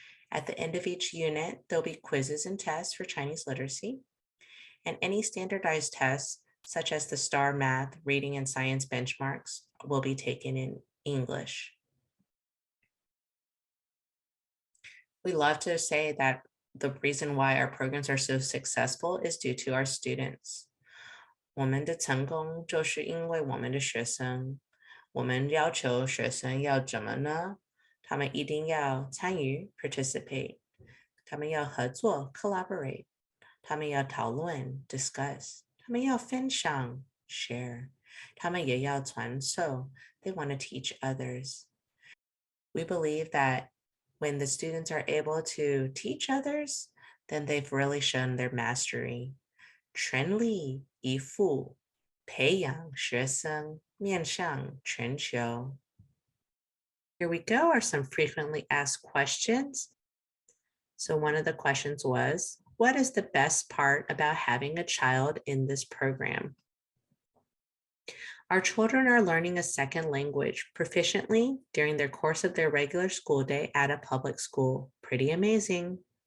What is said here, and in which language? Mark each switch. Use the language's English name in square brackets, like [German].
[English] At the end of each unit, there'll be quizzes and tests for Chinese literacy, and any standardized tests, such as the STAR Math, reading, and science benchmarks, will be taken in English. We love to say that the reason why our programs are so successful is due to our students. [Chinese] 我们的成功就是因为我们的学生。我们要求学生要怎么呢？他们一定要参与 participate， 他们要合作 collaborate， 他们要讨论 discuss， 他们要分享 share， 他们也要传授 [English] they want to teach others. We believe that when the students are able to teach others, then they've really shown their mastery. [Chinese] 全力以赴培养学生面向全球。 [English] Here we go, are some frequently asked questions. So one of the questions was, what is the best part about having a child in this program? Our children are learning a second language proficiently during their course of their regular school day at a public school. Pretty amazing.